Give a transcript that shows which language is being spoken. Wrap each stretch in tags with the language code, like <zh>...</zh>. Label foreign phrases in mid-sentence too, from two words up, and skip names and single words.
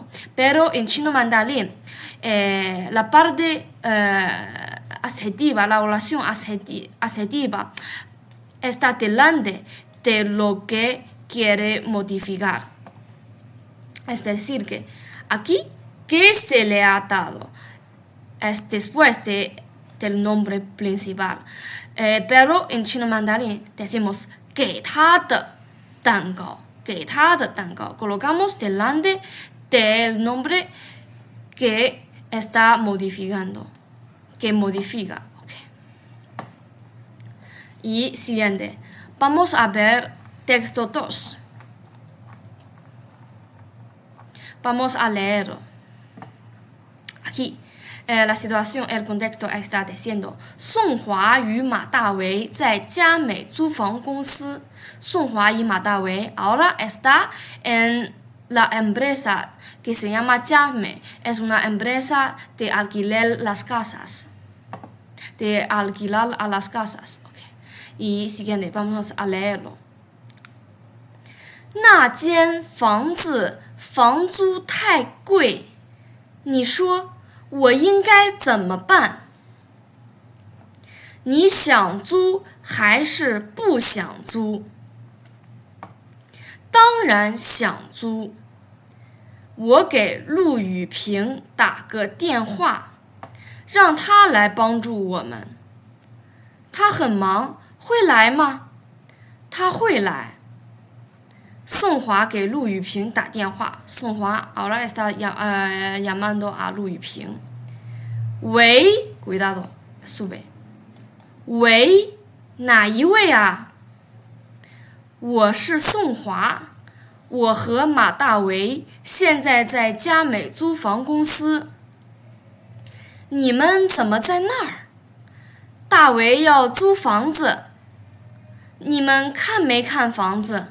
<es>Pero en chino mandarín, la parte adjetiva, la oración adjetiva, está delante de lo que quiere modificar. Es decir, que aquí, ¿qué se le ha dado? Es después del nombre principal. Pero en chino mandarín decimos</es> <zh>给他的蛋糕 给他的蛋糕</zh> <es>colocamos delante del nombre que está modificando, que modifica. Okay. Y siguiente, vamos a ver texto 2. Vamos a leerlo. Aquí, la situación, el contexto está diciendo</es> <zh>宋华与马大为在佳美租房公司。</zh> <es>宋华y马大为 ahora está en la empresa que se llama Jiame. Es una empresa de alquiler las casas. De alquilar a las casas. Okay. Y siguiente, vamos a leerlo.</es> <zh>那间房子房租太贵，你说我应该怎么办？你想租还是不想租？当然想租。我给陆雨平打个电话，让他来帮助我们。他很忙，会来吗？他会来。宋华给陆雨平打电话，宋华</zh> <es>ahora está llamando a</es> <zh>陆雨平。</zh> <es>喂 ，cuidado sube。</es> <zh>喂，哪一位啊？我是宋华，我和马大为现在在佳美租房公司。你们怎么在那儿？大为要租房子，你们看没看房子？</zh>